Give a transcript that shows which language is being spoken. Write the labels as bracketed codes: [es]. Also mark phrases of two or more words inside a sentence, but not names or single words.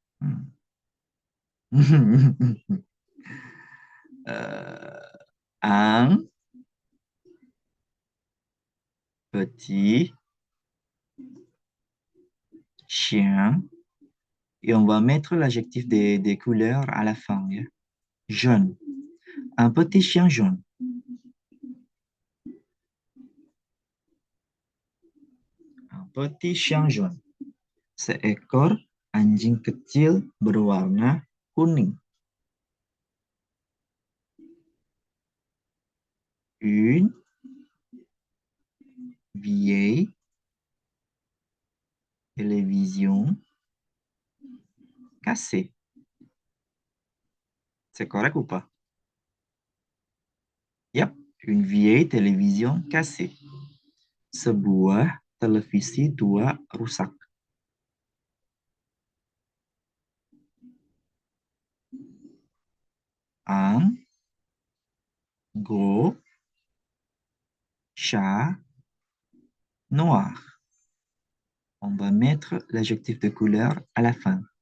[fr] Euh, un petit chien. Et on va mettre l'adjectif des couleurs à la fin. Ya. Jaune. Un petit chien jaune. Un petit chien jaune. [id] Seekor anjing kecil berwarna kuning. [fr] Une vieille télévision cassée. C'est correct ou pas? Yep, une vieille télévision cassée. [id] Sebuah televisi tua rusak. [fr] Un gros chat noir. On va mettre l'adjectif de couleur à la fin.